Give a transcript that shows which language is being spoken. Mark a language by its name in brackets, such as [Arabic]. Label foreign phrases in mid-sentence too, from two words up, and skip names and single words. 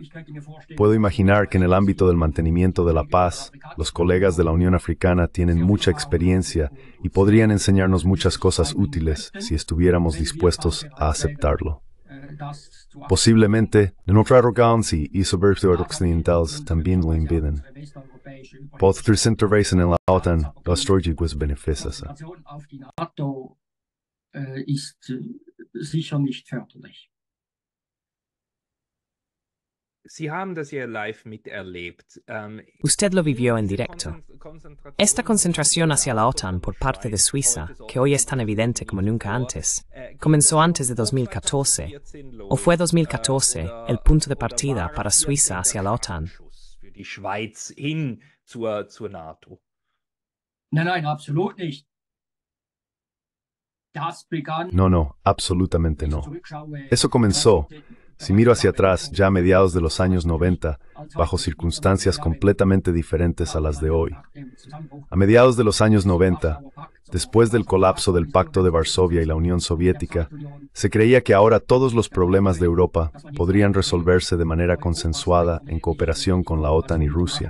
[Spanish] Puedo imaginar que en el ámbito del mantenimiento de la paz, los colegas de la Unión Africana tienen mucha experiencia y podrían enseñarnos muchas cosas útiles si estuviéramos dispuestos a aceptarlo. Posiblemente, nuestra arrogancia y soberbia occidentales también lo impiden. Podrías intervenir en la OTAN, los trójicos beneficios. [German] Sicher nicht förderlich. [Spanish] Usted lo vivió en directo. Esta concentración hacia la OTAN por parte de Suiza, que hoy es tan evidente como nunca antes, comenzó antes de 2014, o fue 2014 el punto de partida para Suiza hacia la OTAN. [German] Nein, absolut nicht. [Spanish] No, absolutamente no. Eso comenzó, si miro hacia atrás, ya a mediados de los años 90, bajo circunstancias completamente diferentes a las de hoy. A mediados de los años 90, después del colapso del Pacto de Varsovia y la Unión Soviética, se creía que ahora todos los problemas de Europa podrían resolverse de manera consensuada en cooperación con la OTAN y Rusia.